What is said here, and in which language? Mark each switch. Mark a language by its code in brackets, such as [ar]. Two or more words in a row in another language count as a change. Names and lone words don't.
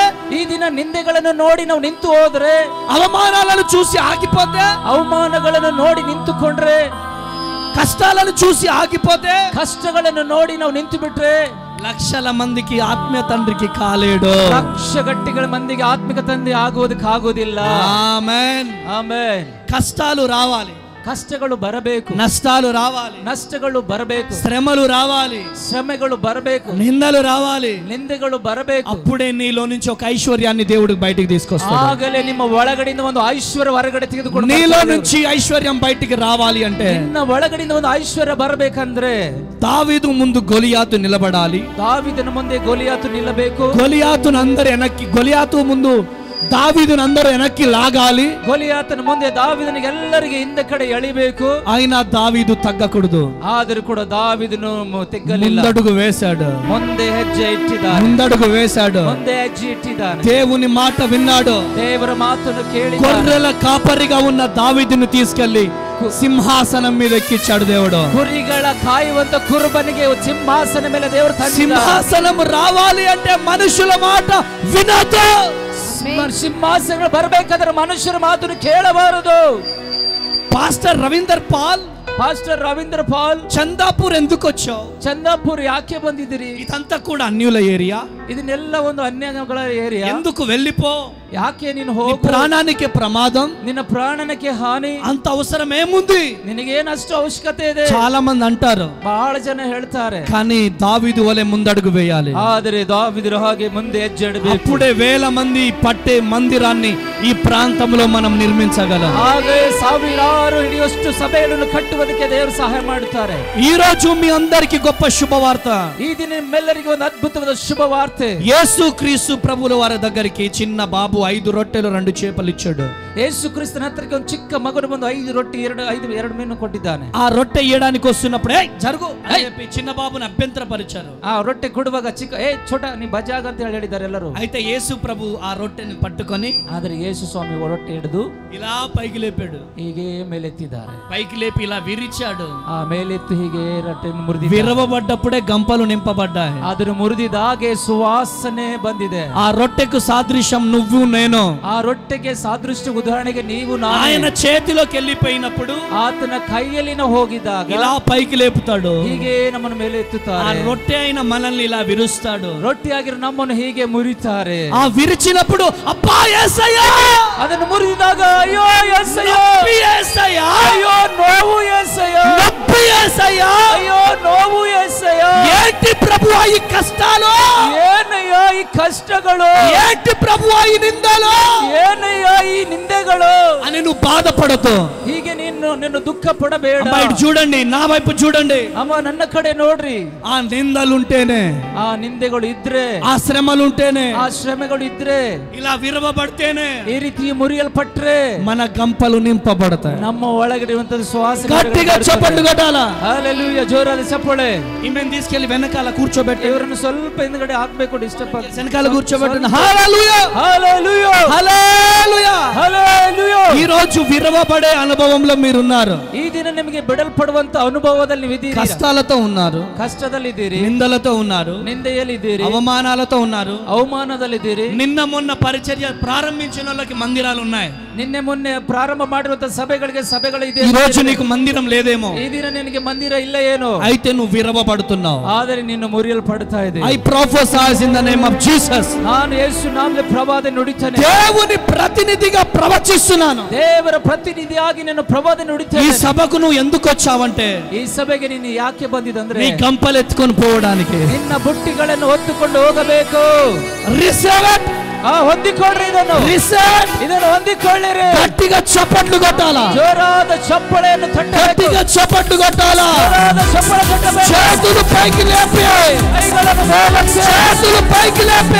[kn] ಈ ದಿನ ನಿಂದೆಗಳನ್ನು ನೋಡಿ ನಾವು ನಿಂತು ಹೋದ್ರೆ, [te] అవమానాలను చూసి ఆగిపోతే, [kn] ಅವಮಾನಗಳನ್ನು ನೋಡಿ ನಿಂತುಕೊಂಡ್ರೆ, [te] కష్టాలను చూసి ఆగిపోతే, [kn] ಕಷ್ಟಗಳನ್ನು ನೋಡಿ ನಾವು ನಿಂತು ಬಿಟ್ರೆ [te] లక్షల మందికి ఆత్మీయ తండ్రికి కాలేడు. [kn] ಲಕ್ಷ ಗಟ್ಟಿಗಳ ಮಂದಿಗೆ ಆತ್ಮಿಕ ತಂದೆ ಆಗುವುದಕ್ಕಾಗೋದಿಲ್ಲ. [te] ఆమేన్ [kn] ಆಮೆನ್. [te] కష్టాలు రావాలి, [kn] ಕಷ್ಟಗಳು ಬರಬೇಕು, [te] నష్టాలు రావాలి, [kn] ನಷ್ಟಗಳು ಬರಬೇಕು, [te] శ్రమలు రావాలి, [kn] ಶ್ರಮೆಗಳು ಬರಬೇಕು, [te] నిందలు రావాలి. [kn] ನಿಂದೆಗಳು ಬರಬೇಕು. [te] అప్పుడే నీలో నుంచి ఒక ఐశ్వర్యాన్ని దేవుడు బయటికి తీసుకొస్తాడు. [kn] ಆಗಲೇ ನಿಮ್ಮ ಒಳಗಡೆಯಿಂದ ಒಂದು ಐಶ್ವರ್ಯ ಹೊರಗಡೆ ತೆಗೆದುಕೊಂಡು [te] నీలో నుంచి ఐశ్వర్యం బయటికి రావాలి అంటే [kn] ನಿನ್ನ ಒಳಗಡೆಯಿಂದ ಒಂದು ಐಶ್ವರ್ಯ ಬರಬೇಕಂದ್ರೆ [te] దావీదు ముందు గొలియాతు నిలబడాలి. [kn] ದಾವೀದನ ಮುಂದೆ ಗೊಲಿಯಾತು ನಿಲ್ಲಬೇಕು. [te] గొలియాతును అందరు వెనక్కి, గొలియాతు ముందు దావీదును అందరూ వెనక్కి లాగాలి. [kn] ಗೊಲಿಯಾತನ ಮುಂದೆ ದಾವೀದನಿಗೆ ಎಲ್ಲರಿಗೆ ಹಿಂದೆ ಕಡೆ ಎಳಿಬೇಕು. [te] అయినా దావీదు తగ్గకూడదు. [kn] ಆದರೂ ಕೂಡ ದಾವೀದನು ತೆಗ್ಗಲಿಲ್ಲ. [te] ముందడుగు వేశాడు, [kn] ಮುಂದೆ ಹೆಜ್ಜೆ ಇಟ್ಟಿದ್ದಾನೆ. [te] ముందడుగు వేశాడు. [kn] ಮುಂದೆ ಹೆಜ್ಜೆ ಇಟ್ಟಿದ್ದಾನೆ. [te] దేవుని మాట విన్నాడు. [kn] ದೇವರ ಮಾತನ್ನು ಕೇಳಿ [te] గొర్రెల కాపరిగా ఉన్న దావీదును తీసుకెళ్లి సింహాసనం మీద ఎక్కించాడు దేవుడు. [kn] ಕುರಿಗಳ ಕಾಯುವಂತ ಕುರುಬನಿಗೆ ಸಿಂಹಾಸನ ಮೇಲೆ ದೇವರು [te] సింహాసనం రావాలి అంటే మనుషుల మాట వినదు. [kn] ಸಿಂಹಾಸನ ಬರಬೇಕಾದ್ರೆ ಮನುಷ್ಯರ ಮಾತನ್ನು ಕೇಳಬಾರದು. [te] పాస్టర్ రవీందర్ పాల్, [kn] ಪಾಸ್ಟರ್ ರವೀಂದ್ರ ಪಾಲ್, [te] చందాపూర్ ఎందుకు వచ్చావు? [kn] ಚಂದಾಪುರ್ ಯಾಕೆ ಬಂದಿದ್ದೀರಿ? [te] ఇదంతా కూడా అన్యుల ఏరియా. [kn] ಇದನ್ನೆಲ್ಲ ಒಂದು ಅನ್ಯಗಳ ಏರಿಯಾ. [te] ఎందుకు వెళ్ళిపో, [kn] ಯಾಕೆ ನೀನು ಹೋಗು, [te] ప్రాణానికి ప్రమాదం, [kn] ನಿನ್ನ ಪ್ರಾಣಕ್ಕೆ ಹಾನಿ, [te] అంత అవసరం ఏముంది, [kn] ನಿನಗೇನು ಅಷ್ಟು ಅವಶ್ಯಕತೆ ಇದೆ. [te] చాలా మంది అంటారు, [kn] ಬಹಳ ಜನ ಹೇಳ್ತಾರೆ. [te] కానీ దావీదు వలె ముందడుగు వేయాలి. [kn] ಆದರೆ ದಾವೀದರ ಹಾಗೆ ಮುಂದೆ ಹೆಜ್ಜೆ ಇಡಬೇಕು. [te] అప్పుడే వేల మంది పట్టే మందిరాన్ని ఈ ప్రాంతంలో మనం నిర్మించగలం. [kn] ಹಾಗೆ ಸಾವಿರಾರು ಹಿಡಿಯಷ್ಟು ಸಭೆಗಳನ್ನು ಕಟ್ಟುವುದಕ್ಕೆ ದೇವರು ಸಹಾಯ ಮಾಡುತ್ತಾರೆ. [te] ఈ రోజు మీ అందరికి గొప్ప శుభవార్త. [kn] ಈ ದಿನ ನಿಮ್ಮೆಲ್ಲರಿಗೂ ಒಂದು ಅದ್ಭುತವಾದ ಶುಭ ವಾರ್ತೆ. [te] యేసు క్రీస్తు ప్రభుల వారి దగ్గరికి చిన్న బాబు 5 రొట్టెలు 2 చేపలు ఇచ్చాడు. [kn] ಯೇಸು ಕ್ರಿಸ್ತನ ಹತ್ತಿರಕ್ಕೆ ಒಂದು ಚಿಕ್ಕ ಮಗನು ಬಂದು 5 ರೊಟ್ಟಿ 2 ಮೀನು ಕೊಟ್ಟಿದ್ದಾನೆ. [te] ఆ రొట్టె ఇయ్యడానికి వస్తున్నప్పుడు జరుగు అని చెప్పి చిన్న బాబుని అభ్యంతరపరిచారు. [kn] ಆ ರೊಟ್ಟೆ ಕೊಡುವಾಗ ಚಿಕ್ಕ ಛೋಟ ನೀ ಬಜಾಗ ಅಂತ ಹೇಳಿದ್ದಾರೆ ಎಲ್ಲರೂ. [te] అయితే యేసు ప్రభు ఆ రొట్టెని పట్టుకొని, [kn] ಆದರೆ ಯೇಸು ಸ್ವಾಮಿ ರೊಟ್ಟೆ ಹಿಡಿದು [te] ఇలా పైకి లేపాడు. [kn] ಹೀಗೆ ಮೇಲೆತ್ತಿದ್ದಾರೆ. [te] పైకి లేపి ఇలా విరిచాడు. [kn] ಆ ಮೇಲೆತ್ತು ಹೀಗೆ ರೊಟ್ಟೆಯನ್ನು ಮುರಿದಿ. [te] విరవబడ్డప్పుడే గంపలు నింపబడ్డాయి. [kn] ಅದನ್ನು ಮುರಿದಿದಾಗೆ ಸುವಾಸನೆ ಬಂದಿದೆ. [te] ఆ రొట్టెకు సాదృశ్యం నువ్వు నేను. [kn] ಆ ರೊಟ್ಟೆಗೆ ಸಾದೃಶ್ಯ ಉದಾಹರಣೆಗೆ ನೀವು ನಾನು. [te] ఆయన చేతిలోకి వెళ్ళిపోయినప్పుడు [kn] ಆತನ ಕೈಯಲ್ಲಿನ ಹೋಗಿದಾಗ [te] ఇలా పైకి లేపుతాడు. [kn] ಹೀಗೆ ನಮ್ಮನ್ನು ಮೇಲೆ [te] ఆ [kn] ಎತ್ತುತ್ತಾರೆ. [te] రొట్టె అయిన మనల్ని ఇలా విరుస్తాడు. [kn] ರೊಟ್ಟಿಯಾಗಿರೋ ನಮ್ಮನ್ನು ಹೀಗೆ ಮುರಿತಾರೆ. [te] ఆ విరిచినప్పుడు అబ్బా యేసయ్యా, [kn] ಅದನ್ನು ಮುರಿದಾಗ ಅಯ್ಯೋ యేసయ్య, [te] నొప్పి యేసయ్యా, [kn] ಅಯ್ಯೋ ನೋವು యేసయ్య, [te] నొప్పి యేసయ్యా, [kn] ಅಯ್ಯೋ ನೋವು యేసయ్య. [te] ఏంటి ప్రభువా ఈ కష్టాలు, [kn] ಏನಯ್ಯ ಈ ಕಷ್ಟಗಳು, [te] ఏంటి ప్రభువా ఈ నిందలు, [kn] ಏನಯ್ಯ ಈ ನಿಂದೆಗಳು [te] అని నువ్వు బాధపడదు. [kn] ಹೀಗೆ ನಿನ್ನ ದುಃಖ ಪಡಬೇಡ. [te] బయట చూడండి, నా వైపు చూడండి. [kn] ಅಮ್ಮ ನನ್ನ ಕಡೆ ನೋಡ್ರಿ. [te] ఆ నిందలుంటేనే, [kn] ಆ ನಿಂದೆಗಳು ಇದ್ರೆ, [te] ఆ శ్రమలుంటేనే, [kn] ಆ ಶ್ರಮೆಗಳು ಇದ್ರೆ, [te] ఇలా విరవబడితేనే [kn] ಈ ರೀತಿ ಮುರಿಯಲ್ಪಟ್ರೆ [te] మన గంపలు నింపబడతాయి. [kn] ನಮ್ಮ ಒಳಗಡೆ ಇರುವಂತದ್ದು ಶ್ವಾಸ. [te] గట్టిగా చప్పట్లు కొట్టాలా. [kn] ಹಲ್ಲೆಲೂಯಾ, ಜೋರಾದ ಚಪ್ಪಾಳೆ. [te] ఈమెను తీసుకెళ్లి వెనకాల కూర్చోబెట్టి, [kn] ಇವರನ್ನು ಸ್ವಲ್ಪ ಹಿಂದ್ಗಡೆ ಹಾಕ್ಬೇಕು, ಡಿಸ್ಟರ್ಬ್ ಆಗಿ. [te] వెనకాల కూర్చోబెట్టండి. హల్లెలూయా, హల్లెలూయా, హల్లెలూయా, హల్లెలూయా. ఈ రోజు విరవబడే అనుభవంలో మీరున్నారు. [kn] ಈ ದಿನ ನಿಮಗೆ ಬಿಡಲ್ಪಡುವಂತ ಅನುಭವದಲ್ಲಿ ನೀವಿದ್ದೀರಿ. [te] కష్టాలతో ఉన్నారు, [kn] ಕಷ್ಟದಲ್ಲಿದ್ದೀರಿ, [te] నిందలతో ఉన్నారు, [kn] ನಿಂದೆಯಲ್ಲಿದ್ದೀರಿ, [te] అవమానాలతో ఉన్నారు, [kn] ಅವಮಾನದಲ್ಲಿದ್ದೀರಿ. [te] నిన్న మొన్న పరిచర్య ప్రారంభించిన వాళ్ళకి మందిరాలు ఉన్నాయి. [kn] ನಿನ್ನೆ ಮೊನ್ನೆ ಪ್ರಾರಂಭ ಮಾಡಿರುವಂತ ಸಭೆಗಳು ಇದೆ. [te] ఈ రోజు నీకు మందిరం లేదేమో, [kn] ಈ ದಿನ ನಿನಗೆ ಮಂದಿರ ಇಲ್ಲ ಏನೋ, [te] అయితే నువ్వు విరవబడుతున్నావు. [kn] ಆದರೆ ನೀನು ಮುರಿಯಲ್ಪಡ್ತಾ ಇದೆ. [en] I prophesy in the name of Jesus. [kn] ನಾನು ಯೇಸು ನಾಮದಲ್ಲಿ ಪ್ರವಾದನೆ ನುಡಿತೇನೆ. [te] దేవుని ప్రతినిధిగా ప్రవచిస్తున్నాను. [kn] ದೇವರ ಪ್ರತಿನಿಧಿಯಾಗಿ ನಾನು ಪ್ರವಾದನೆ [te] ఈ [kn] ನುಡಿತೇನೆ. [te] సభకు నువ్వు ఎందుకు వచ్చావంటే, [kn] ಈ ಸಭೆಗೆ ನೀನು ಯಾಕೆ ಬಂದಿದಂದ್ರೆ [te] నీ గంపలు ఎత్తుకొని పోవడానికి. [kn] ನಿನ್ನ ಬುಟ್ಟಿಗಳನ್ನು ಹೊತ್ತುಕೊಂಡು ಹೋಗಬೇಕು. [en] Receive it. [kn] ಹೊಂದಿಕೊಳ್ಳ್ರಿ, ಇದನ್ನು ಹೊಂದಿಕೊಳ್ಳಿರಿ. [te] గట్టిగా చప్పట్లు కొట్టాలా, [kn] ಜೋರಾದ ಚಪ್ಪಳೆಯನ್ನು ತಟ್ಟಬೇಕು. [te] గట్టిగా చప్పట్లు కొట్టాలా. [kn] ಜೋರಾದ ಚಪ್ಪಳೆ ತಟ್ಟಬೇಕು. [te] చేతులు పైకి లేపి, [kn] ಕೈಗಳನ್ನು ಮೇಲಕ್ಕೆ, [te] చేతులు పైకి లేపి,